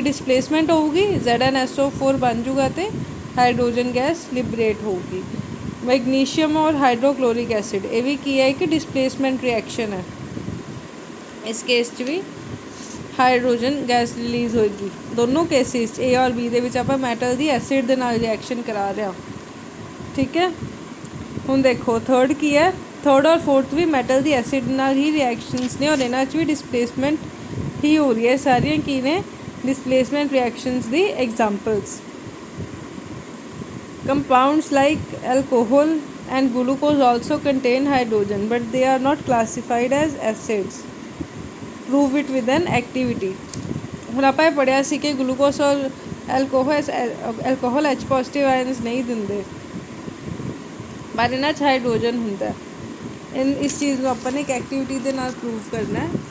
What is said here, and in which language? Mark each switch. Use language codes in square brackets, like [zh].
[pa] Displacement ਹੋਊਗੀ, ZnSO4 ਬਣ ਜੂਗਾ ਅਤੇ ਹਾਈਡਰੋਜਨ ਗੈਸ ਲਿਬਰੇਟ ਹੋਊਗੀ। ਮੈਗਨੀਸ਼ੀਅਮ ਔਰ ਹਾਈਡਰੋਕਲੋਰਿਕ ਐਸਿਡ ਇਹ ਵੀ ਕੀ ਹੈ? ਕਿ ਡਿਸਪਲੇਸਮੈਂਟ ਰਿਐਕਸ਼ਨ ਹੈ। ਇਸ ਕੇਸ 'ਚ ਵੀ [hi] हाइड्रोजन गैस रिलीज़ होएगी। दोनों केसिस ए और बी [pa] ਦੇ ਆਪਾਂ ਮੈਟਲ ਦੀ ਐਸਿਡ ਦੇ ਨਾਲ ਰਿਐਕਸ਼ਨ ਕਰਾ ਰਹੇ ਹਾਂ। [hi] ठीक है, [pa] ਹੁਣ देखो थर्ड की है, [hi] थर्ड और फोर्थ भी मैटल [pa] ਦੀ ਐਸਿਡ ਨਾਲ ਹੀ ਰਿਐਕਸ਼ਨਸ ਨੇ, ਔਰ ਇਹਨਾਂ 'ਚ ਵੀ [hi] डिसप्लेसमेंट ही हो रही है। [pa] सारियां की ने displacement reactions the examples. [en] Compounds like alcohol and glucose also contain hydrogen, but they are not classified as acids. Prove it with an activity. [pa] ਹੁਣ ਆਪਾਂ ਇਹ ਪੜ੍ਹਿਆ ਸੀ ਕਿ ਗਲੂਕੋਸ ਔਰ ਐਲਕੋਹਲ H ਪੋਜ਼ੀਟਿਵ ਆਇਨਸ ਨਹੀਂ ਦਿੰਦੇ, ਪਰ ਇਹਨਾਂ 'ਚ ਹਾਈਡਰੋਜਨ ਹੁੰਦਾ। ਇਸ ਚੀਜ਼ ਨੂੰ ਆਪਾਂ ਨੇ ਇੱਕ ਐਕਟੀਵਿਟੀ ਦੇ ਨਾਲ ਪ੍ਰੂਵ ਕਰਨਾ ਹੈ।